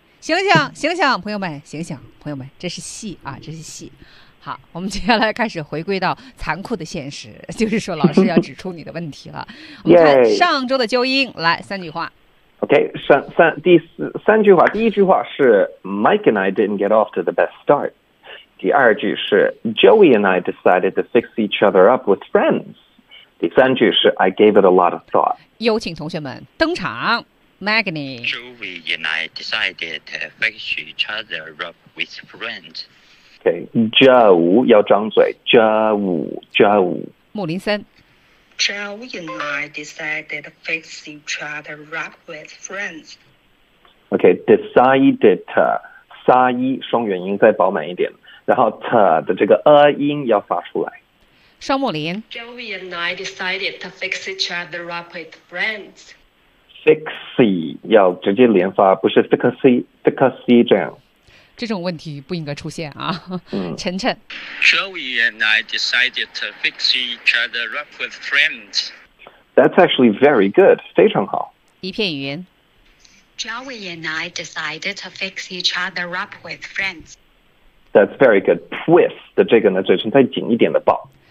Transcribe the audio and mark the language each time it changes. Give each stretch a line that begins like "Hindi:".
Chinese: 醒醒，醒醒，朋友们，醒醒，朋友们，这是戏啊，这是戏。好，我们接下来开始回归到残酷的现实，就是说老师要指出你的问题了。我们看上周的纠音，来三句话。
English: OK,
Chinese: 三句话，第一句话是
English: Mike and I didn't get off to the best start.
Chinese: 第二句是
English: Joey and I decided to fix each other up with friends.
Chinese: 第三句是
English: I gave it a lot of thought.
Chinese: 有请同学们登场。Magni.
English: Joey and I decided to fix each other up with friends.
Chinese: Okay, Joe 要张嘴 Joe 穆林森
English: Joey and I decided to fix each other up with friends.
Chinese: Okay,
English: decided to
Chinese: 撒一双元音再饱满一点，然后 t 的这个 a 音要发出来。双穆林
English: Joey and I decided to fix each other up with friends.
Chinese: Fixy 要直接连发，不是 fixy 这样。这种问题不应该出现啊。晨晨
English: Joey and I decided to fix each other up with friends. That's actually very good.
Chinese: 非常好。一片云
English: Joey and I decided to fix each other up with friends. That's very good.
Chinese: With 的这个呢，嘴唇再紧一点的抱。